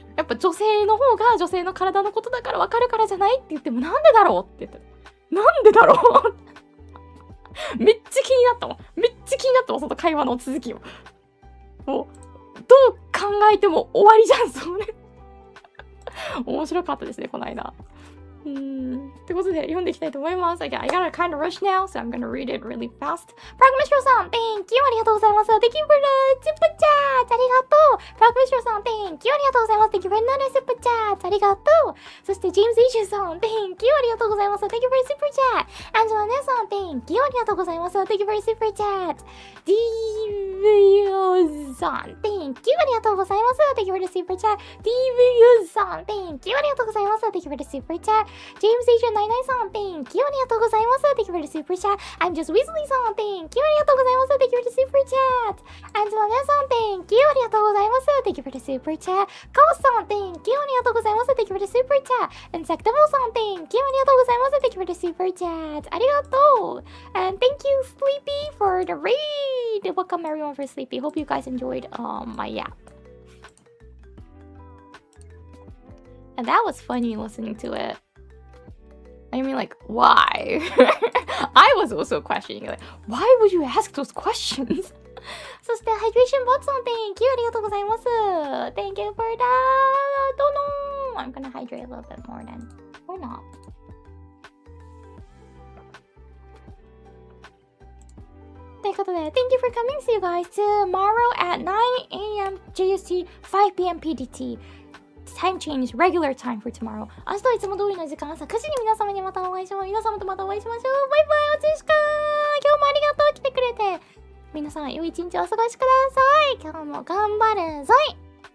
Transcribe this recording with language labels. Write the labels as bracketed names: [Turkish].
[Japanese] やっぱ女性の方が女性の体のことだから分かるからじゃないって言っても、なんでだろうって言って、なんでだろうめっちゃ気になったもん。その会話の続きを。もうどう考えても終わりじゃん、それ面白かったですね、この間。ってことで読んでいきたいと思います。 [English] I gotta kind of rush now, so I'm gonna read it really fast. [Japanese] プラグメシロさん、 [English] Thank you! [Japanese] ありがとうございます。 [English] Thank you for the super chat! [Japanese] ありがとう。プラグメシロさん、 [English] Thank you! [Japanese] ありがとうございます。 [English] Thank you for another super chat! [Japanese] ありがとう。 [English] そして、ジェームズ・イシューさん、Thank you! [Japanese] ありがとうございます。 [English] Thank you for the super chat! アンジェラ・ネさん、Thank you! [Japanese] ありがとうございます。 [English] Thank you for the super chat! ディーブヨさん、Thank you! [Japanese] ありがとうございます。 [English] Thank you for the super chat! [Japanese] ディーブヨさん、 [English] Thank you! [Japanese] ありがとうございます。 [English] Thank you for the super chat! ジェームズ・イシュー99さん、Thank you! [Japanese] ありがとうございます。 [English] Thank you for the super chat! [Japanese] I'm just Weasley さん、 [English] Thank you! [Japanese] ありがとうございます。 [English] Thank you for the super chat! アンジェラ・ネさん、Thank you! [Japanese] ありがとうございます。 [English] Thank you for the super chat! カオスさん、Thank you! [Japanese] ありがとうございます。 [English] Thank you for the super chat! Insectable さん、Thank you! ありがとうございます。 Thank you for the super chat! [Japanese] ありがとう [English] And thank you, Sleepy, for the raid! Welcome everyone for Sleepy. Hope you guys enjoyed my yap. And that was funny listening to it. I mean, like, why? I was also questioning, like, why would you ask those questions? [Japanese] そして、Hydration Bot さん、 [English] Thank you! [Japanese] ありがとうございます。 [English] Thank you for that! Don't know! I'm gonna hydrate a little bit more then. Or not. [Japanese] ということで、 [English] Thank you for coming. See you guys tomorrow at 9 a.m. JST, 5 p.m. PDT.Time change, regular time for tomorrow. [Japanese] 明日はいつも通りの時間、朝9時に皆様にまたお会いしましょう。皆様とまたお会いしましょう。バイバイ、おつしかー。今日もありがとう、来てくれて。皆さん、良い一日をお過ごしください。今日も頑張るぞい。